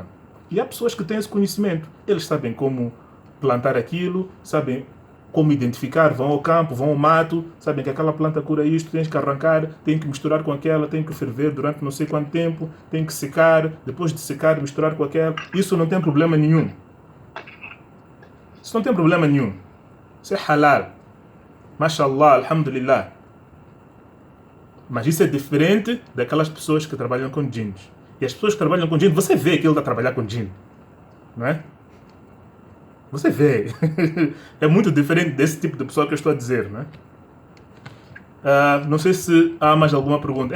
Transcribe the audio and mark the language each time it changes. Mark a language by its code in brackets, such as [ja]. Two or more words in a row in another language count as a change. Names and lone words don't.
[pt] E há pessoas que têm esse conhecimento. Eles sabem como plantar aquilo, sabem como identificar, vão ao campo, vão ao mato, sabem que aquela planta cura isto, tens que arrancar, tem que misturar com aquela, tem que ferver durante não sei quanto tempo, tem que secar, depois de secar, misturar com aquela. Isso não tem problema nenhum. Isso não tem problema nenhum. Isso é halal. [ar] ما شاء الله، الحمد لله. [pt] Mas isso é diferente daquelas pessoas que trabalham com djinns. E as pessoas que trabalham com djinns, você vê que ele está a trabalhar com djinn. Não é? Você vê. É muito diferente desse tipo de pessoa que eu estou a dizer, não é? Não sei se há mais alguma pergunta.